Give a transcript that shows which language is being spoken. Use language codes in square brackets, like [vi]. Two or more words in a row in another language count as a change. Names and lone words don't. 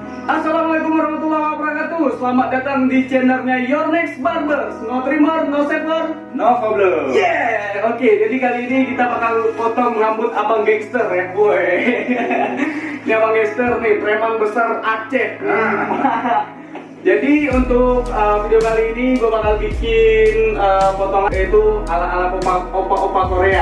[ar] السلام عليكم ورحمة الله وبركاته. [id] Selamat datang di channelnya Your Next Barbers. [en] No trimmer, no shaver, No problem. yeah. [id] Oke, jadi kali ini kita bakal potong rambut abang gangster ya, boy. Ini abang gangster nih, preman besar Aceh. Jadi untuk video kali ini gue bakal bikin potongan itu ala-ala opa-opa Korea.